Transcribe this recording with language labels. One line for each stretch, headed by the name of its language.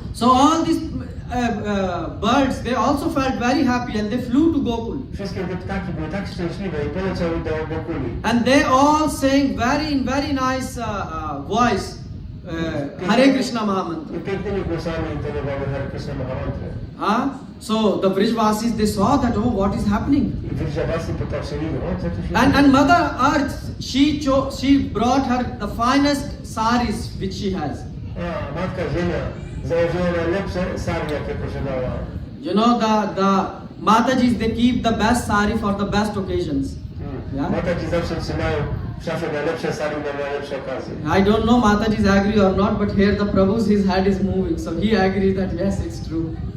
English: so all these birds, they also felt very happy and they flew to Gokul.
Polish: wszystkie te ptaki były tak szczęśliwe i poleciały do Gokuli.
English: And they all sang very nice voice, Hare Krishna Mahamantra.
Polish: I pięknymi głosami intonowały Hare Krishna Mahamantrę.
English: So the Brijvasis, they saw that, oh, what is happening?
Polish: I Brijavasi popatrzyli, o co tu się
English: And
Polish: dzieje?
English: Mother Earth, she brought her the finest saris which she has.
Polish: A, Matka Ziemia założyła najlepsze sari, jakie posiadała.
English: You know, the Matajis, they keep the best sari for the best occasions. Yeah?
Polish: Mataji zawsze trzymają w szafie najlepsze sari na najlepsze okazje.
English: I don't know Mataji's agree or not, but here the Prabhu's, his head is moving. So he agrees that yes, it's true.